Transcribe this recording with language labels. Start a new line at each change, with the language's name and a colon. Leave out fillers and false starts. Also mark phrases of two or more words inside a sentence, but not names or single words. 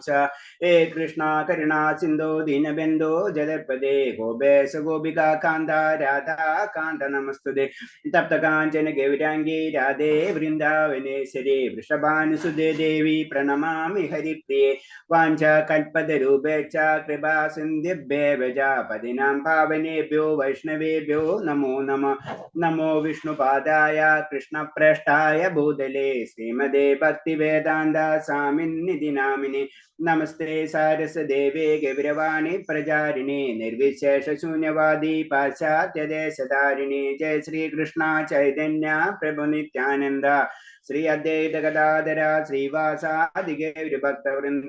Sanskrit: ഹേ കൃഷ്ണ കരുണാ സിന്ധോ ദീനബന്ധോ ജലപദേ ഗോപേശ ഗോപികാ കാന്ത രാധാ കാന്ത നമസ്തുതേ. തപ്തകാഞ്ചന ഗൗരാംഗീ രാധേ വൃന്ദാവനേശ്വരി വൃഷഭാനുസുതേ ദേവി പ്രണമാമി ഹരിപ്രിയേ. വാഞ്ചാകൽപതരൂപേച്ഛ കൃപാ സിന്ധിഭ്യേവ ച പതിനാം പാവനേഭ്യോ വൈഷ്ണവേഭ്യോ നമോ നമഃ. നമോ വിഷ്ണുപാദായ കൃഷ്ണപ്രേഷ്ഠായ ഭൂതലേ ശ്രീമതേ ഭക്തിവേദാന്ത സ്വാമിന്നിധി നാമിനെ. നമസ്തേ സാരസ്വദേവേ ഗൗരവാണി പ്രചാരിണേ നിർവിശേഷ ശൂന്യവാദി പാശ്ചാത്യദേശധാരിണി. ജയ ശ്രീകൃഷ്ണ ചൈതന്യ പ്രഭു നിത്യാനന്ദ ശ്രീ അദ്വൈത ഗദാധര ശ്രീവാസാദി ഗൗരഭക്തവൃന്ദ.